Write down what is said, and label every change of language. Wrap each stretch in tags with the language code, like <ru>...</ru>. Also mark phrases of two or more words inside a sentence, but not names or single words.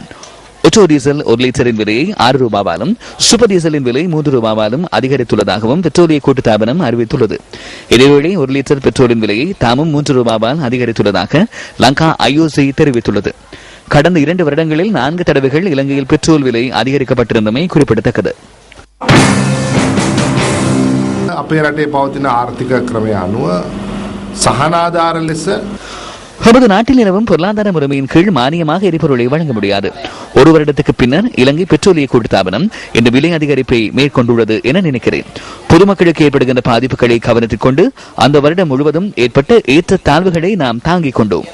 <ta>ஒட்டோ டீசல் 1 லிட்டரின் விலையை 6 ரூபாவாலும் சூப்பர் டீசலின் விலை 3 ரூபாவாலும் அதிகரித்துள்ளதாகவும் பெட்ரோலிய கூட்டுத்தாபனம் அறிவித்துள்ளது. இதேவேளை 1 லிட்டர் பெட்ரோலின் விலையை தாமும் 3 ரூபாவால் அதிகரித்துள்ளதாக லங்கா ஐஓசி தெரிவித்துள்ளது. கடந்த 2 வருடங்களில் 4 தடவைகள் இலங்கையில் பெட்ரோல் விலை அதிகரிக்கப்பட்டிருந்தமை குறிப்பிடத்தக்கது.</ta> <si>අපේ රටේ පවතින ආර්ථික ක්‍රමය අනුව සහනාධාර ලෙස</si> <ta>நமது நாட்டில் நிலவும் பொருளாதார முறைமையின் கீழ் மானியமாக எரிபொருளை வழங்க முடியாது. ஒரு வருடத்துக்கு பின்னர் இலங்கை பெட்ரோலிய கூட்டுத்தாபனம் இந்த விலை அதிகரிப்பை மேற்கொண்டுள்ளது என நினைக்கிறேன். பொதுமக்களுக்கு ஏற்படுகின்ற பாதிப்புகளை கவனத்தில் கொண்டு அந்த வருடம் முழுவதும் ஏற்பட்ட ஏற்ற தாழ்வுகளை நாம் தாங்கிக் கொண்டோம்.</ta>